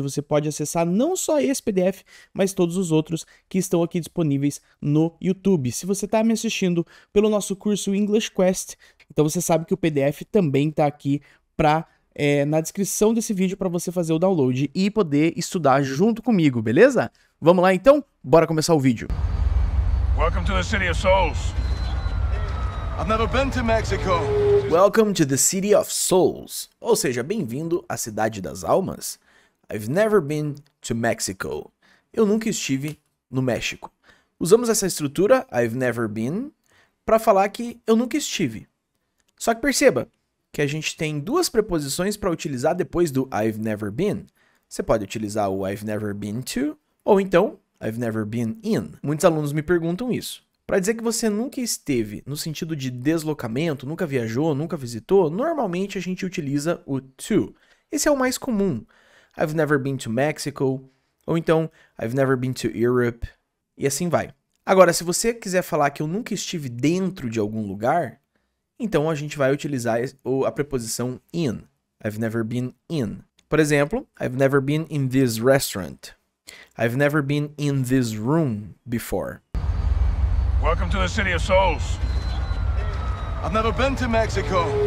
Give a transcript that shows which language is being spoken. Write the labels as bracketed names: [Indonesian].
[Portuguese] Você pode acessar não só esse PDF, mas todos os outros que estão aqui disponíveis no YouTube. Se você está me assistindo pelo nosso curso English Quest, então você sabe que o PDF também está aqui na descrição desse vídeo para você fazer o download e poder estudar junto comigo, beleza? Vamos lá então? Bora começar o vídeo. [English] Welcome to the City of Souls. I've never been to Mexico. Welcome to the City of Souls. [Portuguese] Ou seja, bem-vindo à Cidade das Almas. I've never been to Mexico. Eu nunca estive no México. Usamos essa estrutura, [English] I've never been, [Portuguese] para falar que eu nunca estive. Só que perceba que a gente tem duas preposições para utilizar depois do [English] I've never been. [Portuguese] Você pode utilizar o [English] I've never been to, [Portuguese] ou então [English] I've never been in. [Portuguese] Muitos alunos me perguntam isso. Para dizer que você nunca esteve no sentido de deslocamento, nunca viajou, nunca visitou, normalmente a gente utiliza o to. Esse é o mais comum. [English] I've never been to Mexico, [Portuguese] ou então [English] I've never been to Europe, [Portuguese] e assim vai. Agora, se você quiser falar que eu nunca estive dentro de algum lugar, então a gente vai utilizar a preposição in. [English] I've never been in. [Portuguese] Por exemplo, [English] I've never been in this restaurant. I've never been in this room before. Welcome to the City of Souls. I've never been to Mexico.